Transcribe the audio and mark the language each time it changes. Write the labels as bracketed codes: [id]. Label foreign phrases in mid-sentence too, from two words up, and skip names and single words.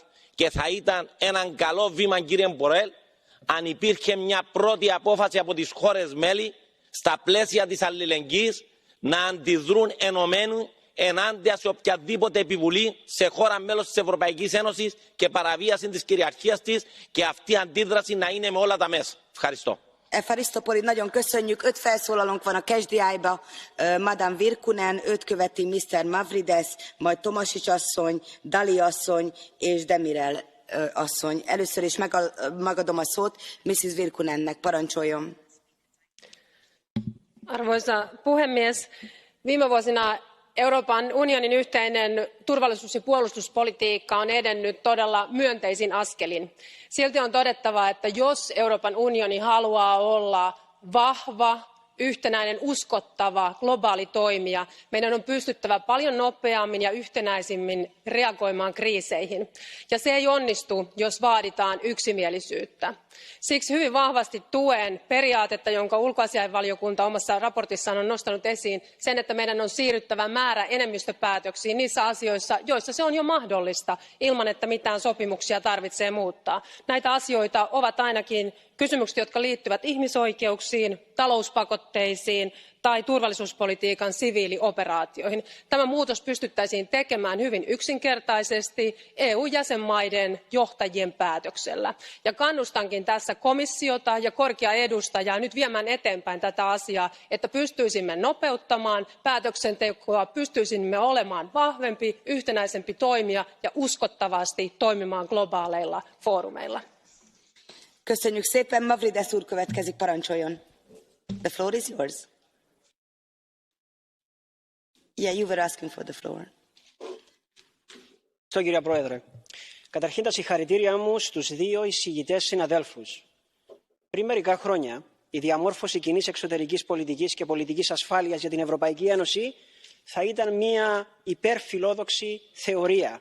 [el] Και θα ήταν ένα καλό βήμα, κύριε Μπορέλ, αν υπήρχε μια πρώτη απόφαση από τις χώρες μέλη, στα πλαίσια της αλληλεγγύης, να αντιδρούν ενωμένοι ενάντια σε οποιαδήποτε επιβολή σε χώρα μέλος της Ευρωπαϊκής Ένωσης και παραβίαση της κυριαρχίας της και αυτή η αντίδραση να είναι με όλα τα μέσα. Ευχαριστώ. Ευχαριστώ πολύ, [hu] nagyon köszönjük. 5 felszólalónk van a KSDI-ba. Madame Virkunen, őt követi Mr. Mavrides, majd Tomasics asszony, Dali asszony és Demirel asszony. Először is megadom a szót Mrs. Virkunennek. Parancsoljon. [fi] Arvoisa puhemies, viime vuosina Euroopan unionin yhteinen turvallisuus- ja puolustuspolitiikka on edennyt todella myönteisin askelin. Silti on todettava, että jos Euroopan unioni haluaa olla vahva, yhtenäinen, uskottava globaali toimija, meidän on pystyttävä paljon nopeammin ja yhtenäisemmin reagoimaan kriiseihin. Ja se ei onnistu, jos vaaditaan yksimielisyyttä. Siksi hyvin vahvasti tuen periaatetta, jonka ulkoasiainvaliokunta omassa raportissaan on nostanut esiin, sen, että meidän on siirryttävä määräenemmistöpäätöksiin niissä asioissa, joissa se on jo mahdollista, ilman että mitään sopimuksia tarvitsee muuttaa. Näitä asioita ovat ainakin kysymykset, jotka liittyvät ihmisoikeuksiin, talouspakotteisiin tai turvallisuuspolitiikan siviilioperaatioihin. Tämä muutos pystyttäisiin tekemään hyvin yksinkertaisesti EU-jäsenmaiden johtajien päätöksellä. Ja kannustankin tässä komissiota ja korkeaa edustajaa nyt viemään eteenpäin tätä asiaa, että pystyisimme nopeuttamaan päätöksentekoa, pystyisimme olemaan vahvempi, yhtenäisempi toimija ja uskottavasti toimimaan globaaleilla foorumeilla. [hu] Köszönjük szépen, Mavrides úr következik, parancsoljon. [en] The floor is yours. Yeah, you were asking for the floor. [el] Κύριε Πρόεδρε, καταρχήν τα συγχαρητήριά μου στους δύο εισηγητές συναδέλφους. Πριν μερικά χρόνια, η διαμόρφωση κοινής εξωτερικής πολιτικής και πολιτικής ασφάλειας για την Ευρωπαϊκή Ένωση θα ήταν μια υπερφιλόδοξη θεωρία.